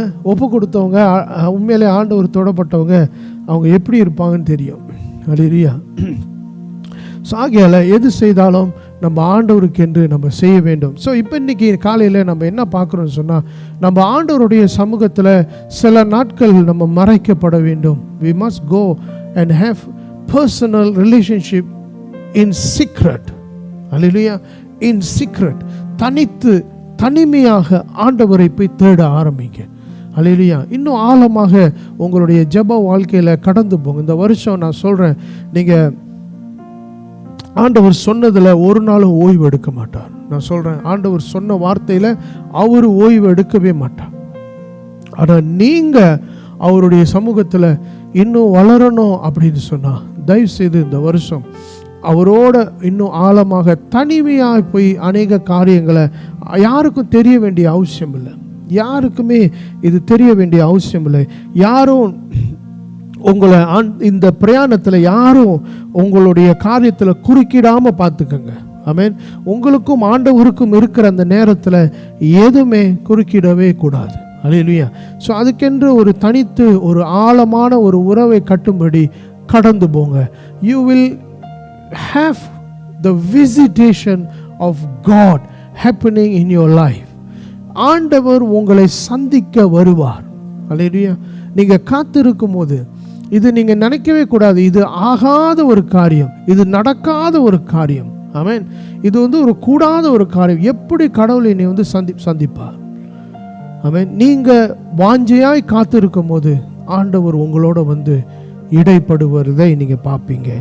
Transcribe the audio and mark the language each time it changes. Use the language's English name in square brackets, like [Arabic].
[Tamil] ஒப்பு கொடுத்தவங்க, உண்மையிலே ஆண்டவர் தொடப்பட்டவங்க, அவங்க எப்படி இருப்பாங்கன்னு தெரியும். ஹல்லேலூயா. ஆகையால் எது செய்தாலும் நம்ம ஆண்டவருக்கு என்று நம்ம செய்ய வேண்டும். ஸோ இப்போ இன்றைக்கி காலையில் நம்ம என்ன பார்க்குறோன்னு சொன்னால், நம்ம ஆண்டவருடைய சமூகத்தில் சில நாட்கள் நம்ம மறைக்கப்பட வேண்டும். [English] We must go and have personal relationship in secret. Hallelujah. In secret. [Tamil] தனிமையாக ஆண்டவரை போய் தேட ஆரம்பிங்க. ஹல்லேலூயா. இன்னும் ஆழமாக உங்களுடைய ஜெப வாழ்க்கையில் கடந்து போங்க. இந்த வருஷம் நான் சொல்கிறேன், நீங்கள் ஆண்டவர் சொன்னதில் ஒரு நாளும் ஓய்வு எடுக்க மாட்டார். நான் சொல்கிறேன், ஆண்டவர் சொன்ன வார்த்தையில் அவர் ஓய்வு எடுக்கவே மாட்டார். ஆனால் நீங்கள் அவருடைய சமூகத்தில் இன்னும் வளரணும் அப்படின்னு சொன்னால், தயவுசெய்து இந்த வருஷம் அவரோட இன்னும் ஆழமாக தனிமையாக போய் அநேக காரியங்களை யாருக்கும் தெரிய வேண்டிய அவசியம் இல்லை. யாருக்குமே இது தெரிய வேண்டிய அவசியம் இல்லை. யாரும் உங்களை இந்த பிரயாணத்தில் யாரும் உங்களுடைய காரியத்தில் குறுக்கிடாமல் பார்த்துக்கங்க. ஆமென். உங்களுக்கும் ஆண்டவருக்கும் இருக்கிற அந்த நேரத்தில் எதுவுமே குறுக்கிடவே கூடாது. அல்லேலூயா. ஸோ அதுக்கென்று ஒரு தனித்து ஒரு ஆழமான ஒரு உறவை கட்டும்படி கடந்து போங்க. [English] You will have the visitation of God happening in your life. [Tamil] ஆண்டவர் உங்களை சந்திக்க வருவார். அல்லேலூயா. நீங்க காத்திருக்கும் போது இது நீங்க நினைக்கவே கூடாது, இது ஆகாத ஒரு காரியம், இது நடக்காத ஒரு காரியம். ஆமென். இது ஒரு கூடாத ஒரு காரியம். எப்படி கடவுளை நீ சந்திப்பார். ஆமென். நீங்க வாஞ்சையாய் காத்திருக்கும் போது ஆண்டவர் உங்களோட இடைப்படுவதை நீங்க பார்ப்பீங்க.